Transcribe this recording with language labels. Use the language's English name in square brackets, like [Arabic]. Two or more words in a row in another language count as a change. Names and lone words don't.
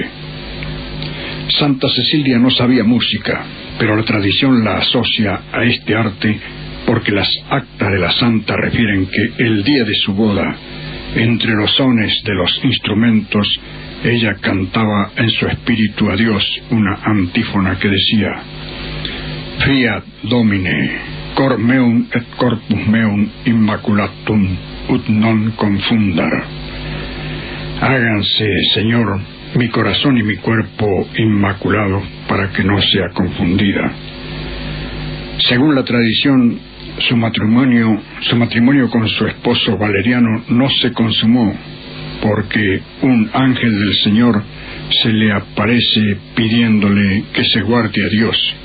[Spanish] Santa Cecilia no sabía música, pero la tradición la asocia a este arte porque las actas de la santa refieren que el día de su boda, entre los sones de los instrumentos, ella cantaba en su espíritu a Dios una antífona que decía: [Latin] Fiat Domine, cor meum et corpus meum immaculatum ut non confundar. [Spanish] Háganse, Señor, mi corazón y mi cuerpo inmaculado, para que no sea confundida. Según la tradición, su matrimonio con su esposo Valeriano no se consumó, porque un ángel del Señor se le aparece pidiéndole que se guarde a Dios.